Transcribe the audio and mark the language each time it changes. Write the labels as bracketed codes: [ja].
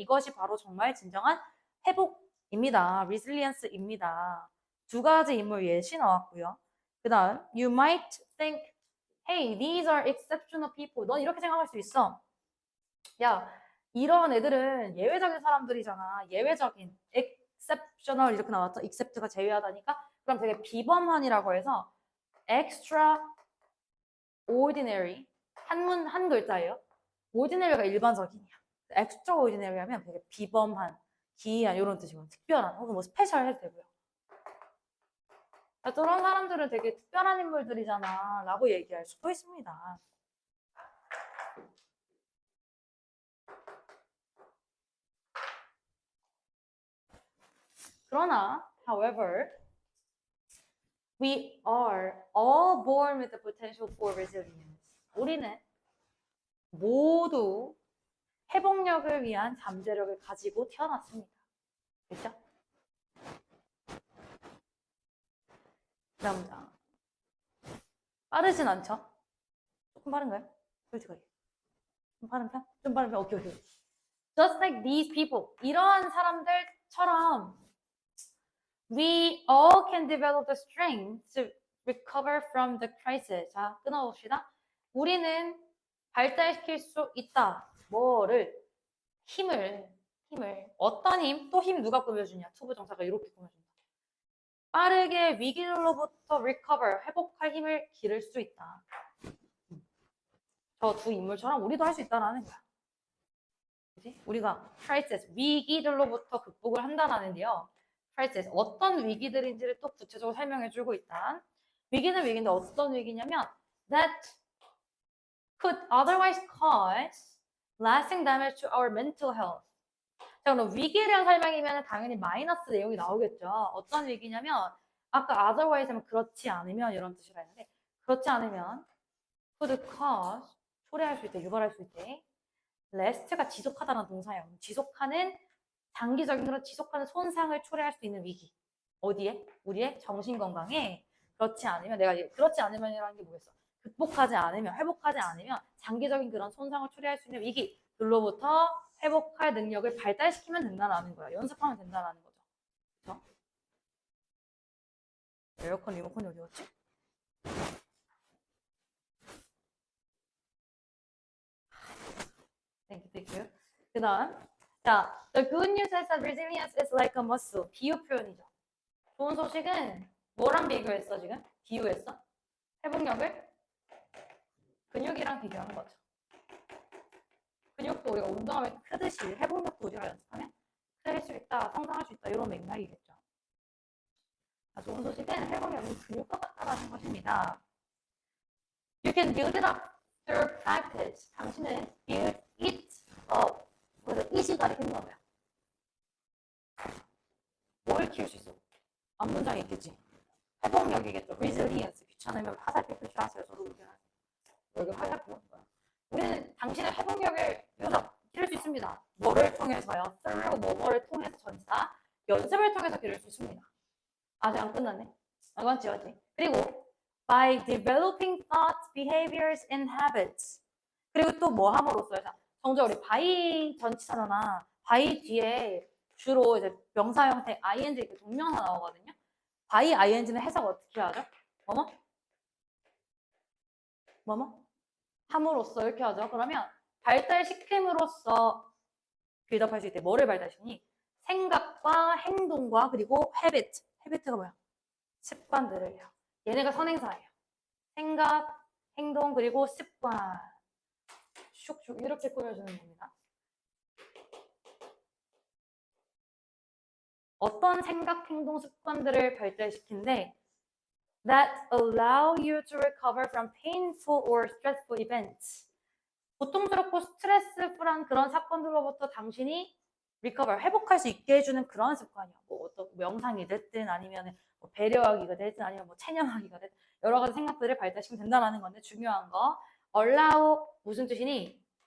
[ko] 이것이 바로 정말 진정한 회복입니다. resilience입니다. 두 가지 인물 예시 나왔고요. 그 다음 [en] you might think hey, these are exceptional people. [ko] 넌 이렇게 생각할 수 있어. 야, 이런 애들은 예외적인 사람들이잖아. 예외적인 exceptional 이렇게 나왔죠. except가 제외하다니까. 그럼 되게 비범한이라고 해서 extraordinary 한 글자예요. ordinary가 일반적인이야. extraordinary 하면 되게 비범한, 기이한 이런 뜻이고 특별한 혹은 뭐 스페셜 해도 되고요. 저런 사람들은 되게 특별한 인물들이잖아 라고 얘기할 수도 있습니다. 그러나, [en] however, we are all born with the potential for resilience. [ko] 우리는 모두 회복력을 위한 잠재력을 가지고 태어났습니다. 그렇죠? 다음 장. 빠르진 않죠? 조금 빠른가요? 솔직하게. 좀 빠른 편? 좀 빠른 편? 오케이. [en] Just like these people. [ko] 이러한 사람들처럼 [en] we all can develop the strength to recover from the crisis. [ko] 자, 끊어봅시다. 우리는 발달시킬 수 있다. 뭐를? 힘을. 어떤 힘? 또 힘 누가 꾸며주냐? 투부정사가 이렇게 꾸며준다. 빠르게 위기로부터 recover, 회복할 힘을 기를 수 있다. 저 두 인물처럼 우리도 할 수 있다는 거야. 그치? 우리가 crisis, 위기들로부터 극복을 한다는데요. crisis, 어떤 위기들인지를 또 구체적으로 설명해주고 있다. 위기는 위기인데 어떤 위기냐면 [en] that could otherwise cause lasting damage to our mental health. [ko] 자, 그럼 위기에 대한 설명이면 당연히 마이너스 내용이 나오겠죠. 어떤 위기냐면 아까 otherwise 하면 그렇지 않으면 이런 뜻이라 했는데 그렇지 않으면 [en] could cause [ko] 초래할 수 있대, 유발할 수 있대. last가 지속하다는 동사예요. 지속하는 장기적인 그런 지속하는 손상을 초래할 수 있는 위기. 어디에? 우리의 정신 건강에. 그렇지 않으면 내가 그렇지 않으면이라는 게 뭐겠어? 극복하지 않으면, 회복하지 않으면 장기적인 그런 손상을 초래할 수 있는 위기들로부터 회복할 능력을 발달시키면 된다는 거야. 연습하면 된다는 거죠. 그렇죠? 에어컨 리모컨이 어디 갔지? [en] Thank you. [ko] 그 다음. 자, [en] the good news is that resilience is like a muscle. [ko] 비유 표현이죠. 좋은 소식은 뭐랑 비교했어, 지금? 비유했어? 회복력을 근육이랑 비교하는 거죠. 근육도 우리가 운동하면 크듯이 회복력도 우리가 연습하면 클 수 있다, 성장할 수 있다, 이런 맥락이겠죠. 자, 좋은 소식은 회복력은 근육과 같다라는 것입니다. [en] You can build it up through practice. [ko] 당신은 [en] build it up. [ko] 그래서 it이 가리키는 거야. 뭘 키울 수 있어? 앞문장이 있겠지. 회복력이겠죠. resilience. 귀찮으면 화살표 표시하세요. 저도 그렇게 하세요. 여기 화살표 거야. 우리는 당신의 회복력을 기를 수 있습니다. 뭐를 통해서요? through 뭐뭐를 통해서 전치사 연습을 통해서 기를 수 있습니다. 아직 안 끝났네. 맞지? 그리고 [en] by developing thoughts, behaviors, and habits. [ko] 그리고 또 뭐 함으로써요? 정작 우리 by 전치사잖아. by 뒤에 주로 이제 명사 형태 ing 이렇게 동명사 나오거든요. by ing는 해석 어떻게 하죠? 뭐뭐? 함으로써 이렇게 하죠. 그러면 발달시킴으로써 빌드업할 수 있대. 뭐를 발달시키니? 생각과 행동과 그리고 habit. habit가 뭐야? 습관들을요. 얘네가 선행사예요. 생각, 행동, 그리고 습관. 슉슉 이렇게 꾸며주는 겁니다. 어떤 생각, 행동, 습관들을 발달시킨데 [en] that allow you to recover from painful or stressful events. [ko] 고통스럽고 스트레스풀한 그런 사건들로부터 당신이 recover, 회복할 수 있게 해주는 그런 습관이야. 뭐 어떤 명상이 됐든 아니면 뭐 배려하기가 됐든 아니면 뭐 체념하기가 됐든 여러 가지 생각들을 발달시키면 된다는 건데 중요한 거 allow 무슨 뜻이니?